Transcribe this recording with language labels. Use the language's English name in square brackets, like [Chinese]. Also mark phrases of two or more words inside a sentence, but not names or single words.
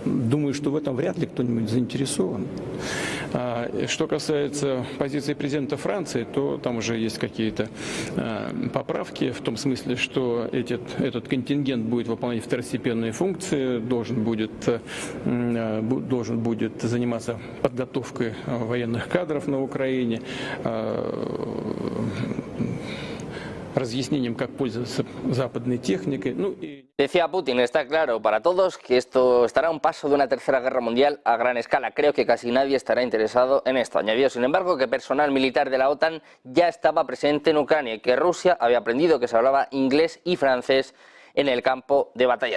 [Russian] думаю, что в этом вряд ли кто-нибудь заинтересован. Что касается позиции президента Франции, то там уже есть какие-то поправки, в том смысле, что этот контингент будет выполнять второстепенные функции, должен будет заниматься подготовкой военных кадров на Украине, разъяснением, как пользоваться западной техникой. [Spanish] Decía Putin, está claro para todos que esto estará a un paso de una tercera guerra mundial a gran escala. Creo que casi nadie estará interesado en esto. Añadió, sin embargo, que personal militar de la OTAN ya estaba presente en Ucrania y que Rusia había aprendido que se hablaba inglés y francés en el campo de batalla.